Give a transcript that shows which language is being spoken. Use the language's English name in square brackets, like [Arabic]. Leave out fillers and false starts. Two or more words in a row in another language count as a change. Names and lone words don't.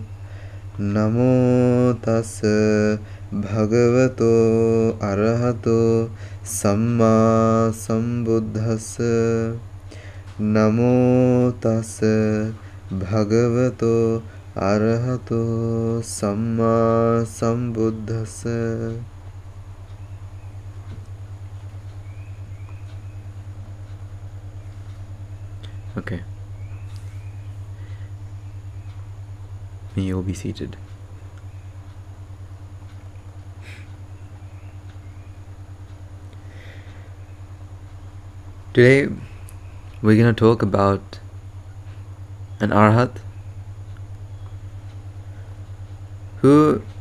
[Pali] Namo tassa bhagavato arahato samma sambuddhassa. Namo tassa bhagavato arahato samma sambuddhassa. [English] Okay. May you all be seated. Today we're going to talk about an Arhat who,